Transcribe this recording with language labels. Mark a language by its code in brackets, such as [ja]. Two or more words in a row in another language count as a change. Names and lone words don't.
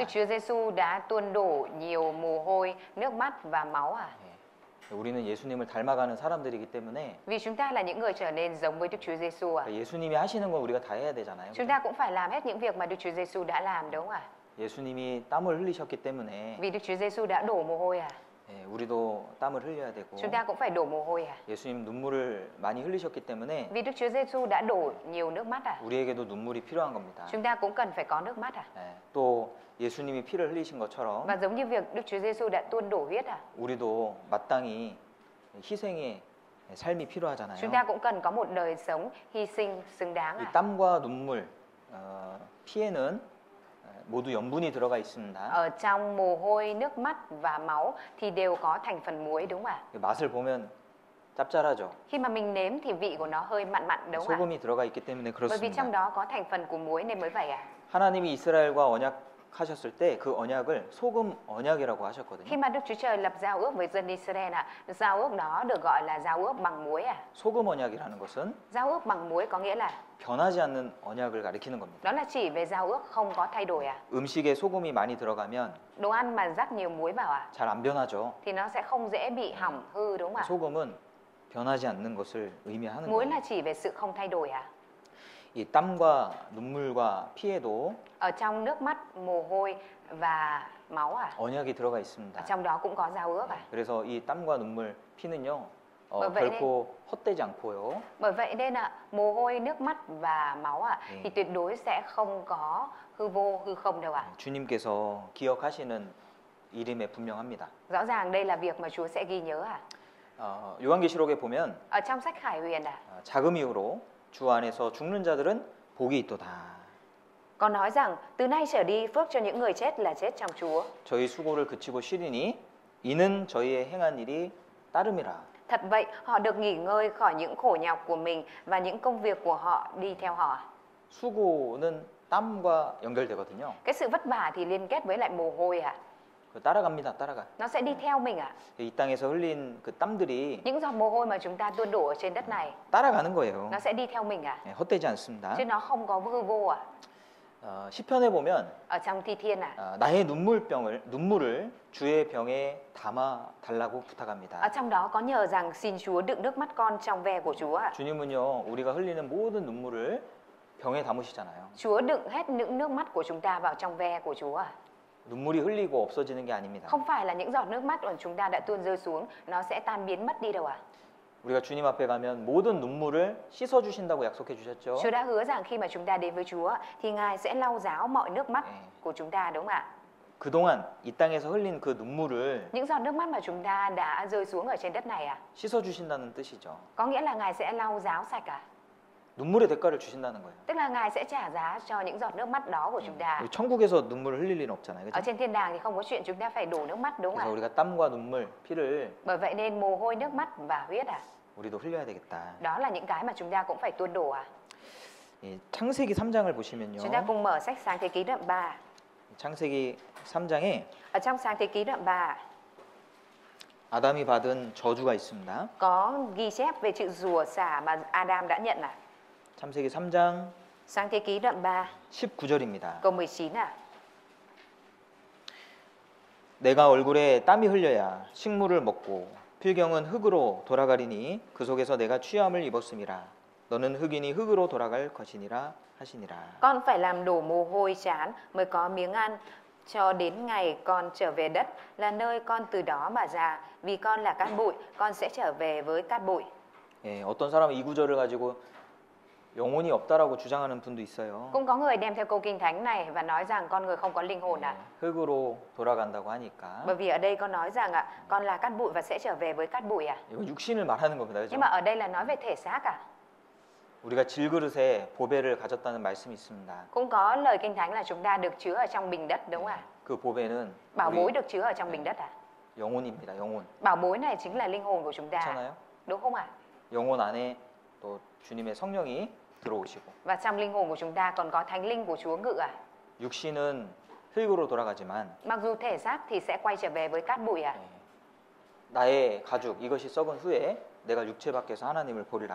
[vi] Đức Chúa Giêsu đã tuôn đổ nhiều mồ hôi, nước mắt và máu à? [ko] 네. 우리는 예수님을 닮아가는 사람들이기 때문에 [vi] Vì chúng ta là những người trở nên giống với Đức Chúa Giêsu à? [ko] 예수님이 하시는 건 우리가 다 해야 되잖아요. [vi] Chúng ta cũng phải làm hết những việc mà Đức Chúa Giêsu đã làm, đúng không ạ? [ko] 예수님이 땀을 흘리셨기 때문에 [vi] Vì Đức Chúa Giêsu đã đổ mồ hôi à? [ko] 예, 우리도 땀을 흘려야 되고 [vi] Chúng ta cũng phải đổ mồ hôi à? [ko] 예수님 눈물을 많이 흘리셨기 때문에 [vi] Vì Đức Chúa Giêsu đã đổ nhiều nước mắt à? [ko] 우리에게도 눈물이 필요한 겁니다. [vi] Chúng ta cũng cần phải có nước mắt à? [ko] 예, 또 예수님이 피를 흘리신 것처럼 [vi] Và giống như việc Đức Chúa Giêsu đã tuôn đổ huyết à? [ko] 우리도 마땅히 희생의 삶이 필요하잖아요. [vi] Chúng ta cũng cần có một đời sống hy sinh xứng đáng [ko] 이 [vi] à? [ko] 땀과 눈물, 피에는 모두 염분이 들어가 있습니다. [vi] Ở trong mồ hôi, nước mắt và máu thì đều có thành phần muối, đúng không ạ? [ko] 그 맛을 보면 짭짤하죠. [vi] Khi mà mình nếm thì vị của nó hơi mặn mặn, đúng không ạ? [ko] 소금이 들어가 있기 때문에 [vi] Bởi vì trong [ko] 그렇습니다. [vi] đó có thành phần của muối nên mới vậy à? [ko] 하나님이 이스라엘과 언약 하셨을 때 그 언약을 소금 언약이라고 하셨거든요. [vi] Khi mà Đức Chúa Trời lập giao ước với dân Israel giao ước đó được gọi là giao ước bằng muối à? [ko] 소금 언약이라는 것은 [vi] Giao ước bằng muối có nghĩa là [ko] 변하지 않는 언약을 가리키는 겁니다. [vi] đó là chỉ về giao ước không có thay đổi à? [ko] 음식에 소금이 많이 들어가면 [vi] Đồ ăn mà rắc nhiều muối vào à? [ko] 잘 안 변하죠. [vi] Thì nó sẽ không dễ bị hỏng hư đúng không ạ? [ko] 소금은 변하지 않는 것을 의미하는 [vi] Muối [ko] 거예요. [vi] là chỉ về sự không thay đổi à? [ko] 이 땀과 눈물과 피에도 [vi] Ở trong nước mắt, mồ hôi và máu à? [ko] 언약이 들어가 [vi] Ở [ko] 있습니다. [vi] trong đó cũng có giao ước à? [ko] 그래서 이 땀과 눈물, 피는요 [vi] Bởi vậy [ko] 결코 헛되지 않고요. [vi] Bởi vậy nên mồ hôi, nước mắt và máu thì tuyệt đối sẽ không có hư vô, hư không đâu ạ. [ko] 주님께서 기억하시는 이름에 분명합니다. [vi] Rõ ràng đây là việc mà Chúa sẽ ghi nhớ à. [ko] 요한계시록에 보면 [vi] Ở trong sách Khải Huyền [ko] 자금이후로 주 안에서 죽는 자들은 복이 있도다. [vi] có nói rằng từ nay trở đi phước cho những người chết là chết trong Chúa. [ko] 저희 수고를 그치고 쉬리니 이는 저희의 행한 일이 따름이라. [vi] Thật vậy, họ được nghỉ ngơi khỏi những khổ nhọc của mình và những công việc của họ đi theo họ. [ko] 수고는 땀과 연결되거든요. [vi] Cái sự vất vả thì liên kết với lại mồ hôi [ko] 따라갑니다. 따라가. [vi] Nó sẽ đi theo mình [ko] 이 땅에서 흘린 그 땀들이 [vi] Những giọt mồ hôi mà chúng ta tuôn đổ ở trên đất này, [ko] 따라가는 거예요. [vi] nó sẽ đi theo mình [ko] 헛되지 않습니다. [vi] Chứ nó không có hư vô [ko] 시편에 보면 [vi] Ở trong Thi Thiên [ko] 나의 눈물을 주의 병에 담아 달라고 부탁합니다. [vi] Ở trong đó có nhờ rằng xin Chúa đựng nước mắt con trong ve của Chúa [ko] 주님은요, 우리가 흘리는 모든 눈물을 병에 담으시잖아요. [vi] Chúa đựng hết những nước mắt của chúng ta vào trong ve của Chúa [ko] 눈물이 흘리고 없어지는 게 아닙니다. [vi] Không phải là những giọt nước mắt của chúng ta đã tuôn rơi xuống, nó sẽ tan biến mất đi đâu [ko] 우리가 주님 앞에 가면 모든 눈물을 씻어 주신다고 약속해 주셨죠. [vi] Chúa đã hứa rằng khi mà chúng ta đến với Chúa thì Ngài sẽ lau ráo mọi nước mắt của chúng ta đúng không ạ? [ko] 그동안 이 땅에서 흘린 그 눈물을 [vi] Những giọt nước mắt mà chúng ta đã rơi xuống ở trên đất này [ko] 씻어 주신다는 뜻이죠. [vi] Có nghĩa là Ngài sẽ lau ráo sạch [ko] 눈물의 대가를 주신다는 거예요. [vi] Tức là Ngài sẽ trả giá cho những giọt nước mắt đó của chúng ta. [ko] 우리 천국에서 눈물을 흘릴 일 없잖아요. [vi] Ở [ko] 그죠? [vi] trên thiên đàng thì không có chuyện chúng ta phải đổ nước mắt đúng [ko] 그래서 [vi] không ạ? [ko] 우리가 땀과 눈물, 피를 [vi] Bởi vậy nên mồ hôi, nước mắt và huyết [ko] 우리도 흘려야 되겠다. [vi] đó là những cái mà chúng ta cũng phải tuôn đổ [ko] 예, 창세기 3장을 보시면요. [vi] Chúng ta cùng mở sách Sáng Thế Ký đoạn 3. [ko] 창세기 3장에 [vi] Ở trong Sáng Thế Ký đoạn 3 [ko] 아담이 받은 저주가 있습니다. [vi] có ghi chép về chữ rủa xả mà Adam đã nhận [ko] 창세기 3장 [vi] Sáng Thế Ký đoạn 3 [ko] 19절입니다. [vi] câu 19 [ko] 내가 얼굴에 땀이 흘려야 식물을 먹고 필경은 흙으로 돌아가리니 그 속에서 내가 취함을 입었음이라. 너는 흙이니 흙으로 돌아갈 것이니라 하시니라. [vi] Con phải làm đổ mồ hôi trán mới có miếng ăn, cho đến ngày con trở về đất là nơi con từ đó mà ra, vì con là cát bụi, con sẽ trở về với cát bụi. [ko] 예, 어떤 사람은 이 구절을 가지고 영혼이 없다라고 주장하는 분도 있어요. [vi] Cũng có người đem theo câu kinh thánh này và nói rằng con người không có linh hồn [ko] 흙으로 돌아간다고 하니까. [vi] Bởi vì ở đây có nói rằng con là cát bụi và sẽ trở về với cát bụi [ko] 이거 육신을 말하는 겁니다. 그죠? [vi] Nhưng mà ở đây là nói về thể xác [ko] 우리가 질그릇에 보배를 가졌다는 말씀이 있습니다. [vi] Cũng có lời kinh thánh là chúng ta được chứa ở trong bình đất đúng không ạ? [ko] 그 보배는 [vi] Bảo [ko] 우리 [vi] bối được chứa ở trong bình đất [ko] 영혼입니다. 영혼. [vi] Bảo bối này chính là linh hồn của chúng ta [ko] 그렇잖아요? [vi] đúng không ạ? [ko] 영혼 안에 또 주님의 성령이 들어오시고 [vi] Và trong linh hồn của chúng ta còn có thánh linh của Chúa ngự [ko] 육신은 흙으로 돌아가지만 [vi] Mặc dù thể xác thì sẽ quay trở về với cát bụi [ko] 나의 가죽 이것이 썩은 후에 내가 육체 밖에서 하나님을 보리라.